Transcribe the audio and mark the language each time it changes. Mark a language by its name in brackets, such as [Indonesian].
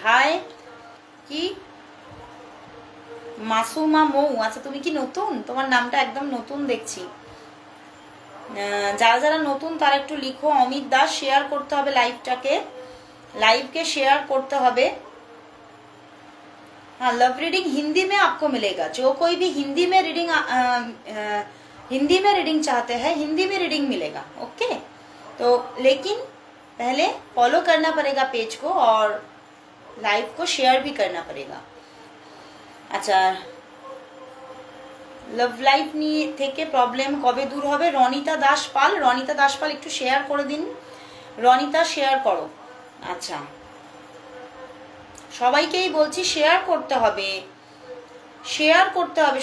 [Bangla] High কি মাসুমা মৌ, আচ্ছা তুমি কি নতুন? তোমার নামটা একদম নতুন দেখছি। যারা যারা নতুন তারা একটু লিখো। অমিত দাস, শেয়ার করতে হবে লাইভটাকে, [Hindi] लाइव शेयर करते [Bangla] হবে। [Hindi] हाँ, लव रीडिंग हिंदी में आपको मिलेगा। जो कोई भी हिंदी में रीडिंग चाहते हैं, हिंदी में रीडिंग मिलेगा। ओके, तो लेकिन पहले फॉलो करना पड़ेगा पेज को और लाइव को शेयर भी करना पड़ेगा। अच्छा, [Bangla] लव लाइफ নিয়ে থেকে প্রবলেম কবে দূর হবে? রনিতা দাস পাল, রনিতা দাস পাল একটু শেয়ার করে দিন। রনিতা শেয়ার করো। আচ্ছা, সবাইকেই বলছি শেয়ার করতে হবে, শেয়ার করতে হবে।